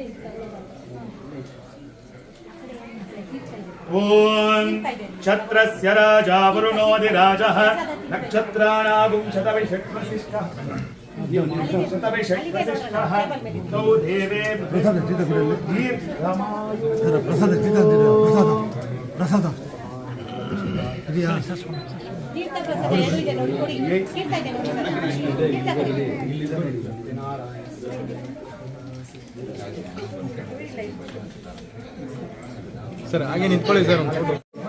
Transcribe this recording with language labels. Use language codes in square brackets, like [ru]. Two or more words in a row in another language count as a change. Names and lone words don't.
[sa] ओम छत्रस्य राजा वरुणोऽधिराजः नक्षत्राणागुं शतविषट्वसिष्ठः शतविषट्वसिष्ठः तौ देवेभ्यो दीर्घमायुः [kn] ಪ್ರಸಾದ ಪ್ರಸಾದ ತೀರ್ಥ ಪ್ರಸಾದ ಎರಡು ಇದೆ ನೋಡಿ ಕೊಡಿ ತೀರ್ಥ ಇದೆ ನೋಡಿ ಸರ್ ತೀರ್ಥ ಕೊಡಿ ಸರ್ ಹಾಗೆ ನಿಂತ್ಕೊಳ್ಳಿ ಸರ್ ಒಂದು ಫೋಟೋ